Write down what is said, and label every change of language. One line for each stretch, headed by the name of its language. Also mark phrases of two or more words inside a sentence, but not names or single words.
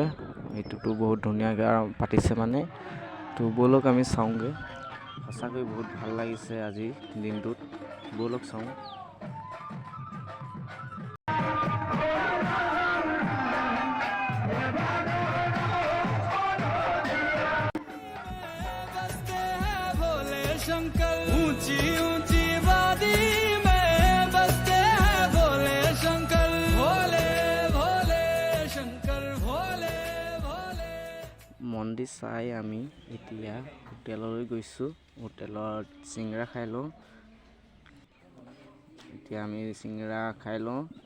Assamese: সেইটোতো বহুত ধুনীয়াকৈ পাতিছে মানে। তো ব'লক আমি চাওঁগৈ। সঁচাকৈ বহুত ভাল লাগিছে আজিৰ দিনটোত। ব'লক চাওঁ।
Hindi: शंकर ऊंची ऊंची वादी में बसते हैं भोले शंकर, भोले भोले शंकर, भोले भोले।
Assamese: মন্দিৰ চাই আমি এতিয়া হোটেললৈ গৈছোঁ। হোটেলত চিংৰা খাই লওঁ। এতিয়া আমি চিংৰা খাই লওঁ।